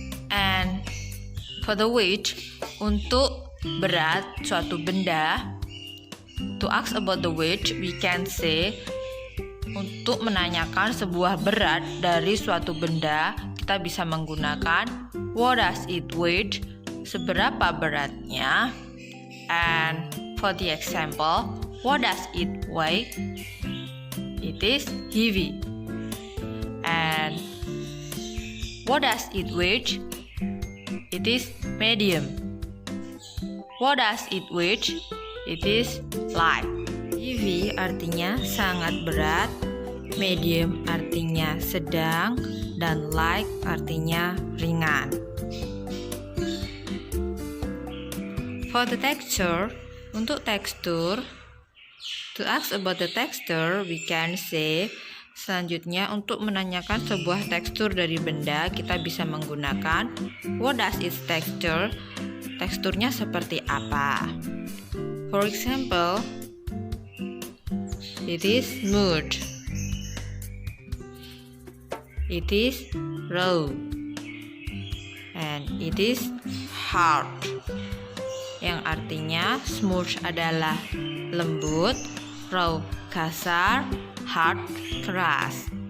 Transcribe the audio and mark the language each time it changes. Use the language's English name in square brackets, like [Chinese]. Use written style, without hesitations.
[English] And for the weight, [Indonesian] untuk berat suatu benda, [English] to ask about the weight, we can say, [Indonesian] untuk menanyakan sebuah berat dari suatu benda, kita bisa menggunakan [English] what does it weigh? [Indonesian] Seberapa beratnya? [English] And for the example, what does it weigh? It is heavy. And what does it weigh? It is medium. What does it weigh? It is light. [Indonesian] Heavy artinya sangat berat, medium artinya sedang, dan light artinya ringan. [English] For the texture, [Indonesian] untuk tekstur, [English] to ask about the texture, we can say, [Indonesian] selanjutnya untuk menanyakan sebuah tekstur dari benda, kita bisa menggunakan [English] what does its texture? [Indonesian] Teksturnya seperti apa? [English] For example, it is smooth. It is raw. And it is hard. [Indonesian] Yang artinya smooth adalah lembut, raw kasar, hard keras.